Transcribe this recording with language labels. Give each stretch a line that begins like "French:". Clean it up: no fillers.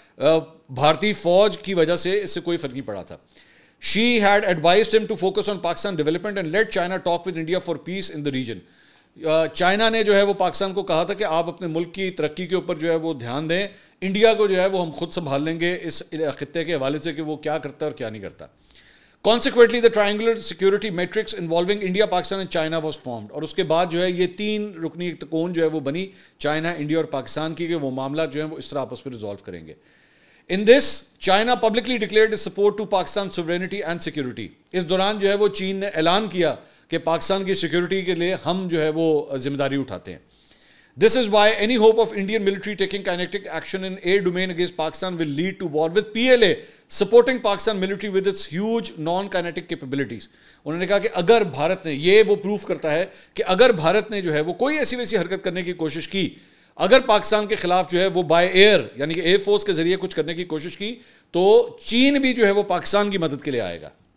Hindi: भारतीय फौज की वजह से इससे कोई फर्क नहीं पड़ा था.
English: She had advised him to focus on Pakistan development and let China talk with India for peace in the region.
Hindi: China ने जो है वो पाकिस्तान को कहा था कि आप अपने मुल्क की तरक्की के ऊपर जो है वो ध्यान दें, इंडिया को जो है वो हम खुद संभाल लेंगे इस खित्ते के हवाले से कि वो क्या करता है और क्या नहीं करता.
English: Consequently, the triangular security matrix involving India, Pakistan and China was formed.
Hindi: और उसके बाद जो है ये 3 रुकनी त्रिकोण जो है वो बनी चाइना, इंडिया और पाकिस्तान की, कि वो मामला जो है वो इस तरह आपस में रिजॉल्व करेंगे.
English: In this, China publicly declared its support to Pakistan's sovereignty and security.
Hindi: इस दौरान जो है वो चीन ने ऐलान किया कि पाकिस्तान की सिक्योरिटी के लिए हम जो है वो जिम्मेदारी उठाते हैं.
English: This is why any hope of Indian military taking kinetic action in air domain against Pakistan will lead to war with PLA supporting Pakistan military with its huge non-kinetic capabilities.
Hindi: उन्होंने कहा कि अगर भारत ने, ये वो प्रूफ करता है कि अगर भारत ने जो है वो कोई ऐसी वैसी हरकत करने की कोशिश की, अगर पाकिस्तान के खिलाफ जो है वो बाय एयर यानी कि एयर फोर्स के जरिए कुछ करने की कोशिश की, तो चीन भी जो है वो पाकिस्तान की मदद के लिए आएगा.